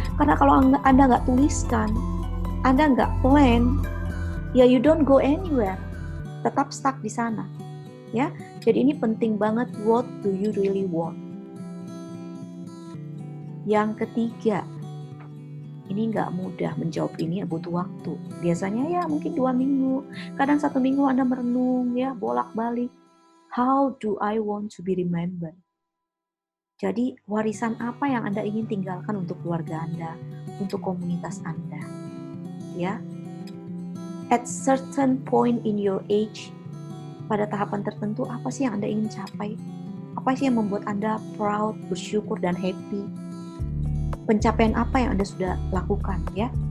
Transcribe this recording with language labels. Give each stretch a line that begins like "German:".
Indonesian: Karena kalau Anda nggak tuliskan, Anda nggak plan, ya
English: you don't go anywhere.
Indonesian: Tetap stuck di sana. Ya, jadi ini penting banget,
English: what do you really want.
Indonesian: Yang ketiga, ini nggak mudah menjawab ini, butuh waktu. Biasanya ya mungkin 2 minggu, kadang 1 minggu Anda merenung ya, bolak-balik.
English: How do I want to be remembered?
Indonesian: Jadi warisan apa yang Anda ingin tinggalkan untuk keluarga Anda, untuk komunitas Anda, ya?
English: at certain point in your age,
Indonesian: pada tahapan tertentu, apa sih yang Anda ingin capai? Apa sih yang membuat Anda proud, bersyukur, dan happy? Pencapaian apa yang Anda sudah lakukan, ya?